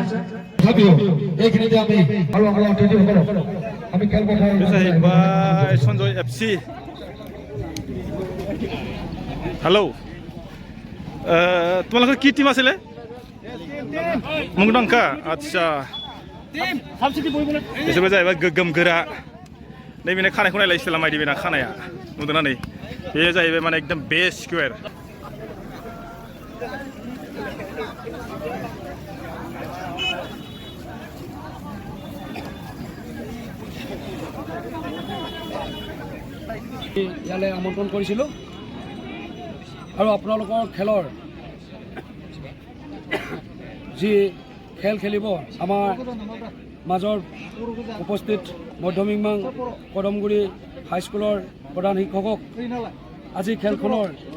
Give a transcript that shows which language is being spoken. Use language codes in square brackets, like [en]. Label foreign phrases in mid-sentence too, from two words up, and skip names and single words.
[as] তথাপিও এইখিনিতে আমি আৰু আমাৰ অতিথিসকলক আমি খেলপথাৰ সঞ্জয় এফচি। হেল্ল', তোমালোকৰ কি টিম আছিলে? মুংডংকা। আচ্ছা, [brx] बिसोरबो जाहैबाय गोगोम गोरा। नैबेनो खानायखौ नायलाय इस्टेला मायदि बेना खानाया नुदोंना नै बे जाहैबाय माने एकदम [en] best square. [as] ইয়ালৈ আমন্ত্ৰণ কৰিছিলোঁ আৰু আপোনালোকৰ খেলৰ যি খেল খেলিব আমাৰ মাজৰ উপস্থিত মধ্যমিক কদমগুৰি হাইস্কুলৰ প্ৰধান শিক্ষকক আজি খেলখনৰ